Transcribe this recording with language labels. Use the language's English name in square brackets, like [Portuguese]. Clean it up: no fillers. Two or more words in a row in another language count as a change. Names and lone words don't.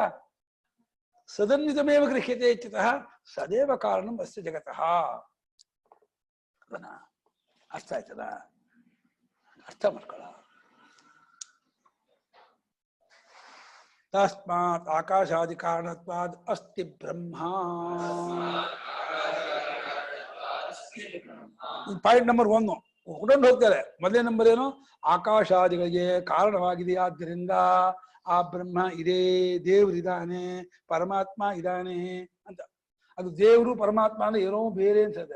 [Sanskrit] सदन्वितमेव गृह्यते इत्यतः सदैव कारणम् अस्य जगतः. [Kannada] ಅರ್ಥ ಆಯ್ತದ? ಅರ್ಥ ಮಾಡ್ಕೊಳ್ಳ. [Sanskrit] तस्मात् आकाशादि कारणत्वाद् अस्ति ब्रह्मा. [English] point number [Kannada] 1 ಹುಡುಕೊಂಡು ಹೋಗ್ತಾರೆ. ಮೊದಲನೇ ನಂಬರ್ ಏನು? ಆಕಾಶಾದಿಗಳಿಗೆ ಕಾರಣವಾಗಿದೆ, ಆದ್ದರಿಂದ ಆ ಬ್ರಹ್ಮ ಇದೆ, ದೇವರಿದ್ದಾನೆ, ಪರಮಾತ್ಮ ಇದ್ದಾನೆ ಅಂತ. ಅದು ದೇವರು ಪರಮಾತ್ಮ ಅಂದ್ರೆ ಏನೋ ಬೇರೆ ಅನ್ಸುತ್ತೆ.